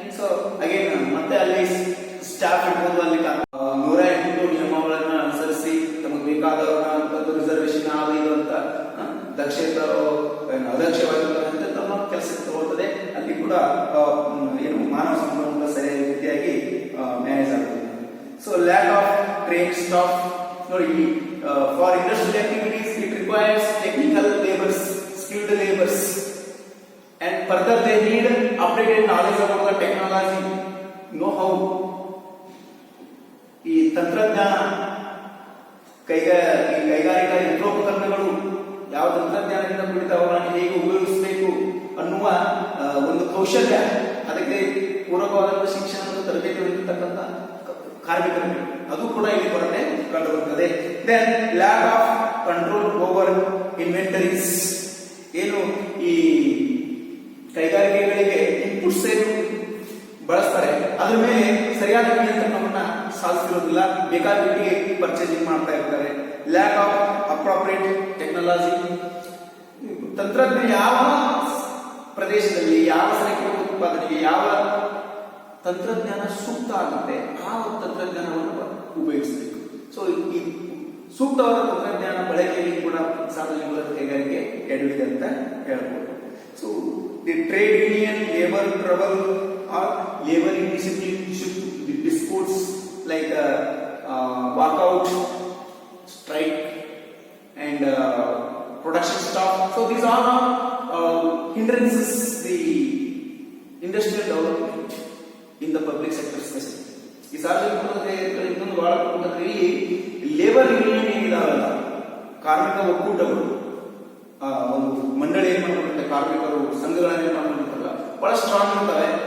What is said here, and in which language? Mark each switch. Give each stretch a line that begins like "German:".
Kannada: So again ಮತ್ತೆ ಅಲ್ಲಿ staff ಇರ್ಬೋದು, ಅಲ್ಲಿ 108 ನಿಯಮಗಳನ್ನ ಅನುಸರಿಸಿ ತಮಗೆ ಬೇಕಾದವ್ರನ್ನ ರಿಸರ್ವೇಶನ್ ಇದು ಅಂತ ದಕ್ಷತರೋ ಅದಕ್ಷವಾಗಿರುವಂತೆ ತಮ್ಮ ಕೆಲಸಕ್ಕೆ ತಗೊಳ್ತದೆ. ಅಲ್ಲಿ ಕೂಡ ಏನು ಮಾನವ ಸಂಪನ್ಮೂಲ ಸರಿಯಾದ ರೀತಿಯಾಗಿ ಮ್ಯಾನೇಜ್ ಆಗುತ್ತೆ.
English: So lack of train staff. ನೋಡಿ, for industrial activities it requires technical labours, skilled labours. And further they need updated knowledge about the technology, know-how.
Kannada: ಈ ತಂತ್ರಜ್ಞಾನ, ಕೈಗಾರಿಕಾ ಯಂತ್ರೋಪಕರಣಗಳು ಯಾವ ತಂತ್ರಜ್ಞಾನದಿಂದ ಕುರಿತ ಅವುಗಳನ್ನು ಹೇಗೆ ಉಪಯೋಗಿಸಬೇಕು ಅನ್ನುವ ಒಂದು ಕೌಶಲ್ಯ, ಅದಕ್ಕೆ ಪೂರಕವಾದ ಶಿಕ್ಷಣ ತರಬೇತಿ ಹೊಂದಿರತಕ್ಕಂಥ ಕಾರ್ಮಿಕರು, ಅದು ಕೂಡ ಇಲ್ಲಿ ಕೊರತೆ ಕಂಡುಬರುತ್ತದೆ.
English: Then lack of control over inventories.
Kannada: ಏನು ಈ ಕೈಗಾರಿಕೆಗಳಿಗೆ ಇನ್ಪುಟ್ಸ್ ಏನು ಬಳಸ್ತಾರೆ ಅದ್ರ ಮೇಲೆ ಸರಿಯಾದ ನಿಯಂತ್ರಣವನ್ನ ಸಾಧಿಸಿರೋದಿಲ್ಲ, ಬೇಕಾಬಿಟ್ಟಿಗೆ ಪರ್ಚೇಸಿಂಗ್ ಮಾಡ್ತಾ ಇರ್ತಾರೆ.
English: Lack of appropriate technology.
Kannada: ತಂತ್ರಜ್ಞಾನ ಯಾವ ಪ್ರದೇಶದಲ್ಲಿ ಯಾವ ಸರಕಿನ ಉತ್ಪಾದನೆಗೆ ಯಾವ ತಂತ್ರಜ್ಞಾನ ಸೂಕ್ತ ಆಗುತ್ತೆ ಆ ಒಂದು ತಂತ್ರಜ್ಞಾನವನ್ನು ಉಪಯೋಗಿಸಬೇಕು. ಸೊ ಈ ಸೂಕ್ತವಾದ ತಂತ್ರಜ್ಞಾನ ಬಳಕೆಯಲ್ಲಿ ಕೂಡ ಸಾರ್ವಜನಿಕ ಕೈಗಾರಿಕೆ ಎಡವಿದೆ ಅಂತ ಹೇಳ್ಬೋದು.
English: So the trade union, labor trouble or labor indiscipline disputes like walkout, strike and production stop. So these are hindrances the industrial development in the public sector especially.
Kannada: ಈ ಸಾರ್ವಜನಿಕ ಇನ್ನೊಂದು ಬಹಳ ಇಲ್ಲಿ ಲೇಬರ್ ಯೂನಿಯನ್ ಏನಿದಾವಲ್ಲ, ಕಾರ್ಮಿಕ ಒಕ್ಕೂಟಗಳು, ಒಂದು ಮಂಡಳಿ ಏನ್ ಮಾಡ್ಕೊಂಡಿರ್ತಾರೆ, ಕಾರ್ಮಿಕರು ಸಂಘಗಳನ್ನ ಏನ್ ಮಾಡ್ಕೊಂಡಿರ್ತಾರಲ್ಲ, ಬಹಳ ಸ್ಟ್ರಾಂಗ್ ಇರ್ತವೆ.